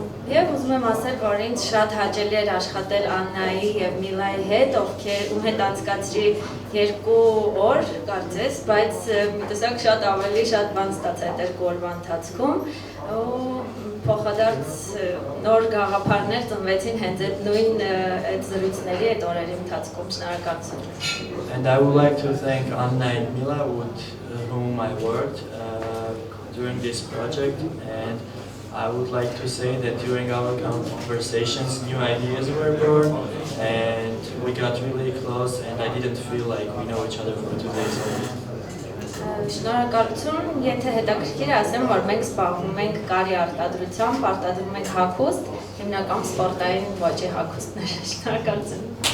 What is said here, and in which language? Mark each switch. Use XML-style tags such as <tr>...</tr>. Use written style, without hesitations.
<hy>Եվ ուզում եմ ասել, որ ինձ շատ հաճելի էր աշխատել Աննայի եւ Միլայի հետ, ում հետ անցկացրի 2 օր, կարծես, բայց մի տեսակ շատ ավելի շատ բան ստացա այդ 2 օրվա ընթացքում, ու փոխադարձ նոր գաղափարներ ծնվեցին հենց այդ նույն այդ զրույցների այդ օրերի ընթացքում։ Շնորհակալություն։</hy> <en>And I would like to thank Anna and Mila with whom I worked during this project, and I would like to say that during our conversations, new ideas were born, and we got really close and I didn't feel like we know each other for 2 days only.</en> <hy>Շնորհակալություն, եթե հետաքրքիր է, ասեմ, որ մենք զբաղվում ենք կարի արտադրությամբ, արտադրում ենք հագուստ, հիմնական սպորտային ոճի հագուստներ, շնորհակալություն։</hy>